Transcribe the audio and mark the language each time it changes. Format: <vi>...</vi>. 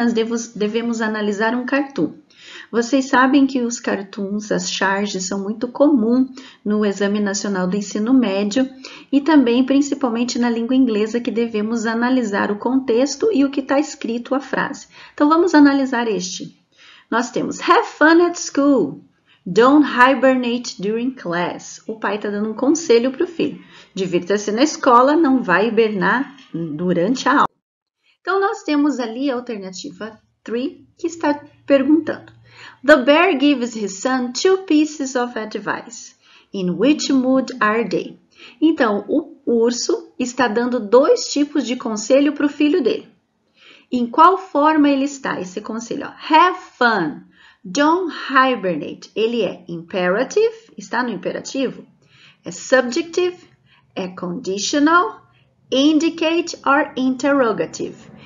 <pt>Nós devemos analisar um cartoon. Vocês sabem que os cartoons, as charges, são muito comuns no Exame Nacional do Ensino Médio e também, principalmente na língua inglesa, que devemos analisar o contexto e o que está escrito a frase. Então, vamos analisar este. Nós temos</pt> <en>have fun at school. Don't hibernate during class.</en> <pt>O pai está dando um conselho para o filho. Divirta-se na escola, não vai hibernar durante a aula. Então, nós temos ali a alternativa 3, que está perguntando.</pt> <en>The bear gives his son 2 pieces of advice. In which mood are they?</en> <pt>Então, o urso está dando 2 tipos de conselho para o filho dele. Em qual forma ele está, esse conselho? Ó, have fun.</pt> <en>Don't hibernate.</en> <pt>Ele é imperative, está no imperativo. É subjective, é conditional, indicate or interrogative.</pt>